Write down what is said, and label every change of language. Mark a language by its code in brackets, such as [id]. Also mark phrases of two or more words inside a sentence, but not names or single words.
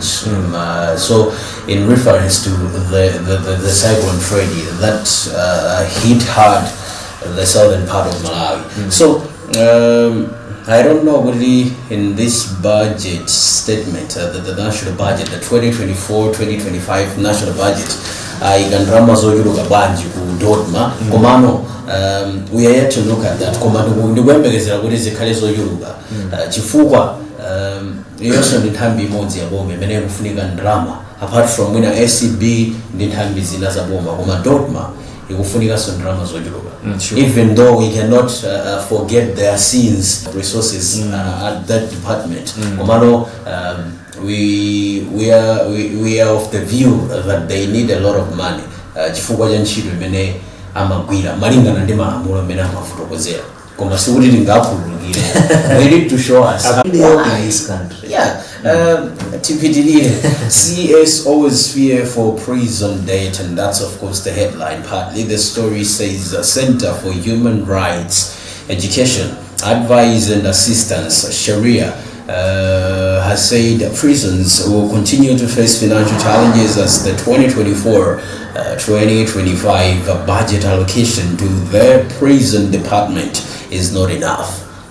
[en] So in reference to the Cyclone Freddy that hit hard the southern part of Malawi. So I don't know really in this budget statement, the national budget, the 2024-2025 national budget, [ny] ikandrama zoyuluka banji ku dotma komano [en] we are yet to look at that [ny] komano ndikwembekezera kuti zikhale zoyuluka chifukwa yonse ndi nthambi imodzi ya boma imene ikufunika ndrama [en] apart from [ny] wina ACB ndi nthambi zina za boma koma dotma ikufunika so ndrama zoyuluka. [en] Even though we cannot forget their scenes resources at that department komano we are of the view that they need a lot of money [ny] chifukwa cha ntchito imene amagwira malingana ndi malamulo amene amafotokozera koma sikuti tingakhululukire. [en] They need to show us in this country. CS always fear for prison date, and that's of course the headline. Partly the story says the Center for Human Rights education, advice and assistance, Sharia, has said prisons will continue to face financial challenges as the 2024-2025 budget allocation to their prison department is not enough.